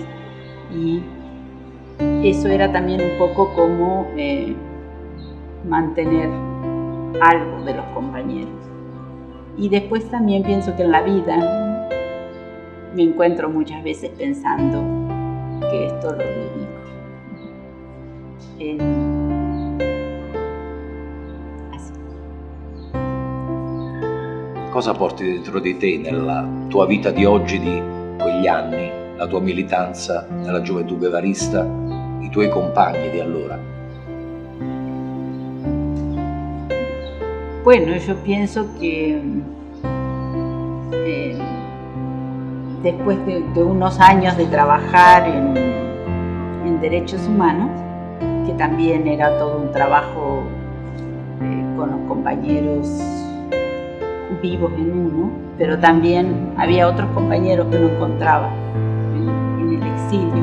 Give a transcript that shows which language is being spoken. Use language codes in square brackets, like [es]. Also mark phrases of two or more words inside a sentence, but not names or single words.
[es] Y eso era también un poco como mantener algo de los compañeros. Y después también pienso que en la vida me encuentro muchas veces pensando que esto lo dedico. Así. [it] Cosa porti dentro di te nella tua vita di oggi, di quegli anni, la tua militanza nella gioventù guevarista, i tuoi compagni di allora? [es] Bueno, yo pienso que después de unos años de trabajar en derechos humanos, que también era todo un trabajo con los compañeros vivos en uno, pero también había otros compañeros que no encontraba en el exilio.